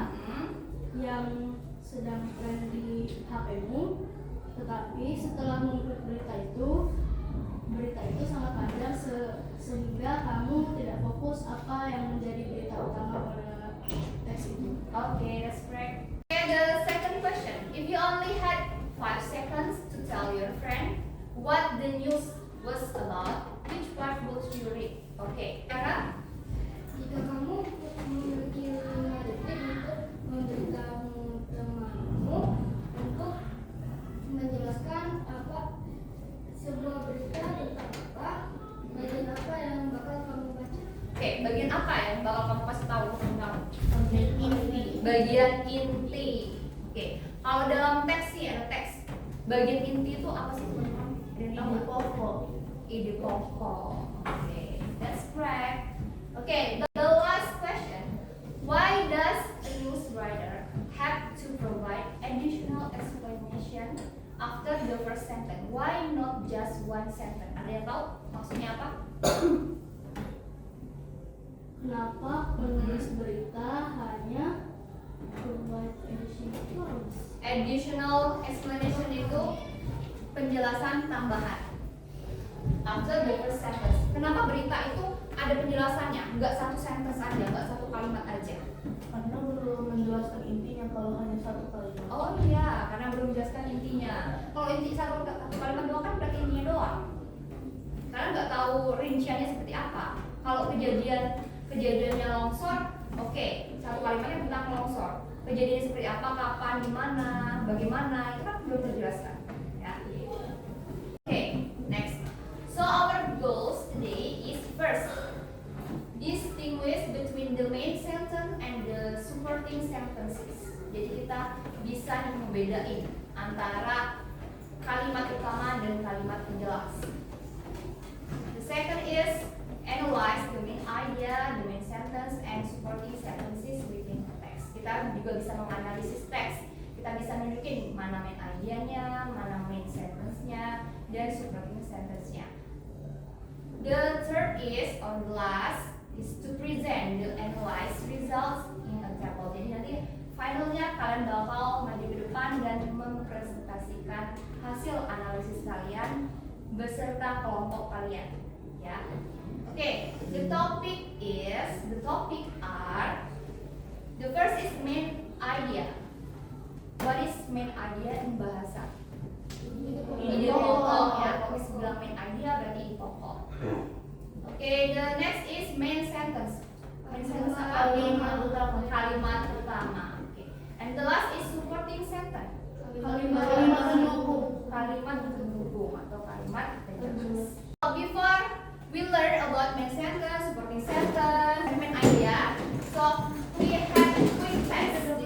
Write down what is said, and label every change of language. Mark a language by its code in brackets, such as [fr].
[id] Hmm. yang sedang tren di HP-mu, tetapi setelah mengikut berita itu sangat panjang sehingga kamu tidak fokus apa yang menjadi berita utama pada teks itu. [en] Okay, that's correct. Okay, the second question. If you only had 5 seconds to tell your friend what the news was about, which part would you read? Okay, Kara? [id] Jika kamu memiliki 5 detik untuk memberitahu temanmu untuk menjelaskan apa sebuah berita tentang apa, bagian apa yang bakal kamu baca? Oke, bagian apa yang bakal kamu kasih tahu tentang Inti. bagian inti? Oke, kalau dalam teks sih ada teks. Bagian inti itu apa sih teman-teman? Ada yang tahu nggak? pokok. Ide pokok. Oke, [en] that's correct. Okay, the last question. Why does a news writer have to provide additional explanation after the first sentence? Why not just one sentence? [id] Ada yang tahu maksudnya apa? Kenapa penulis berita hanya provide Additional explanation itu penjelasan tambahan. [en] After the first sentence. [id] Kenapa berita itu ada penjelasannya? Nggak satu sentence aja, nggak satu kalimat aja. Karena belum menjelaskan intinya kalau hanya satu kalimat. Oh iya, karena belum menjelaskan intinya. Kalau inti satu kalimat doang kan berarti intinya doang. Karena nggak tahu rinciannya seperti apa. Kalau kejadiannya longsor, oke, satu kalimatnya tentang longsor. Kejadiannya seperti apa, kapan, di mana, bagaimana, itu kan belum terjelaskan. Ya. Oke, next. [en] So our goals today is first, distinguish between the main sentence and the supporting sentences. [id] Jadi kita bisa membedain antara kalimat utama dan kalimat penjelas. [en] The second is analyze the main idea, the main sentence, and supporting sentences within the text. [id] Kita juga bisa menganalisis teks. Kita bisa nunjukin mana main idenya, mana main sentence-nya, dan supporting sentence-nya. [en] The third is, or the last, is to present the analyzed results in a table. [id] Jadi nanti finalnya kalian bakal maju ke depan dan mempresentasikan hasil analisis kalian beserta kelompok kalian. Ya, oke. [en] The topic are, the first is main idea. What is main idea in bahasa? [id] Ide pokok ya. Kalau misalnya bilang main idea berarti ide pokok. [en] Oke, the next is main sentence. Main sentence apa? [id] Kalimat utama. [en] Oke. And the last is supporting sentence. [id] Kalimat pendukung. Kalimat pendukung atau kalimat penjelas. [en] So before we learn about main sentence, supporting sentence, and main idea, so we have a quick test.